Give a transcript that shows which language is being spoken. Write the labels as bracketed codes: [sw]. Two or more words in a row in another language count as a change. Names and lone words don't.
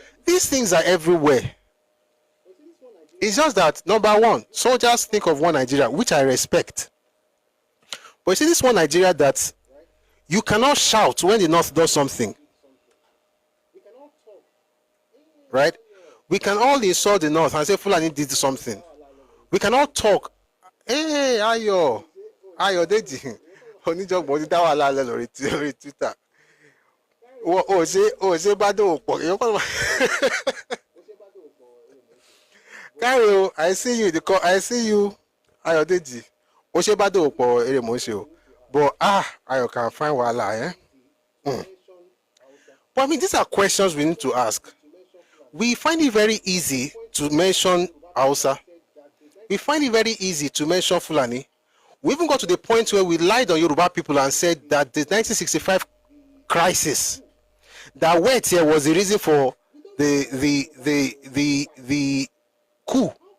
[en] These things are everywhere. It's just that, number one, soldiers think of one Nigeria, which I respect. But you see, this one Nigeria that you cannot shout when the North does something. Right? We can all insult the North and say Fulani did something. We cannot talk. Hey, Ayo, Deji. [yo] Oníjọ̀gbọ̀n ti dá wàhálà lẹ̀ lórí Twitter. Ṣé bá dé òpó? Cairo, [en] I see you. I see you, Ayo Deji. [yo] Ṣé bá dé òpó eré mò ń ṣe o. [en] But Ayo can find wàhálà, But I mean, these are questions we need to ask. We find it very easy to mention Hausa. we find it very easy to mention Fulani. We even got to the point where we lied on Yoruba people and said that the 1965 crisis, that wet here was the reason for the coup.